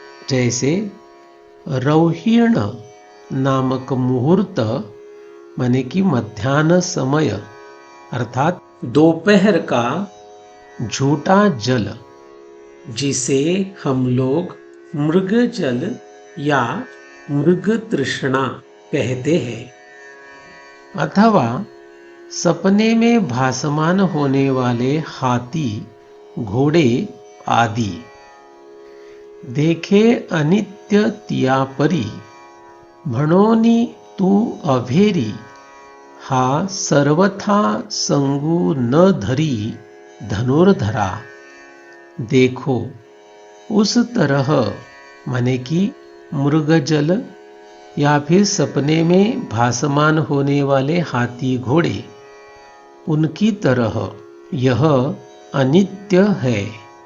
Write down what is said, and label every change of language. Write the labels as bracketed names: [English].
[Hindi] जैसे रौहिण नामक मुहूर्त, माने कि मध्याह्न समय अर्थात दोपहर का झूठा जल, जिसे हम लोग मृग जल या मृग तृष्णा कहते हैं, अथवा सपने में भासमान होने वाले हाथी घोड़े आदि। [Marathi] देखे अनित्य तिया परी, म्हणोनी तू अभेरी, हा सर्वथा संगू न धरी धनुर्धरा। [Hindi] देखो, उस तरह माने कि मृगजल या फिर सपने में भासमान होने वाले हाथी घोड़े, उनकी तरह यह अनित्य है।